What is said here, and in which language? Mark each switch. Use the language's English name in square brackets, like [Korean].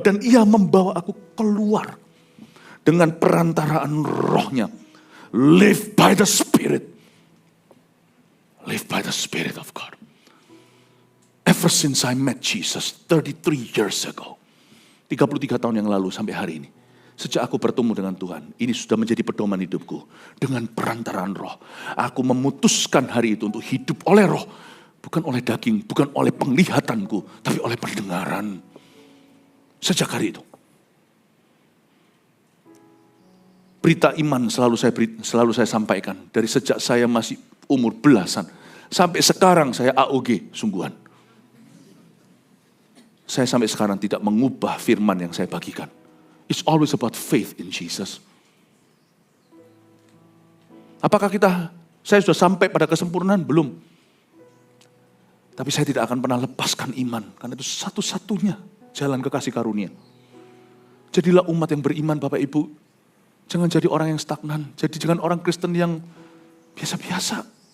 [Indonesian] Dan ia membawa aku keluar. Dengan perantaraan rohnya. [English] Live by the Spirit. Live by the Spirit of God. Ever since I met Jesus 33 years ago. [Indonesian] 33 tahun yang lalu sampai hari ini. Sejak aku bertemu dengan Tuhan. Ini sudah menjadi pedoman hidupku. Dengan perantaraan roh. Aku memutuskan hari itu untuk hidup oleh roh. Bukan oleh daging, bukan oleh penglihatanku. Tapi oleh pendengaran. Sejak hari itu. Berita iman selalu saya sampaikan. Dari sejak saya masih umur belasan. Sampai sekarang saya AOG sungguhan. Saya sampai sekarang tidak mengubah firman yang saya bagikan. [English] It's always about faith in Jesus. [Indonesian] Apakah saya sudah sampai pada kesempurnaan? Belum. Tapi saya tidak akan pernah lepaskan iman. Karena itu satu-satunya jalan kekasih karunia. Jadilah umat yang beriman Bapak Ibu. Jangan jadi orang yang stagnan. Jadi jangan orang Kristen yang biasa-biasa.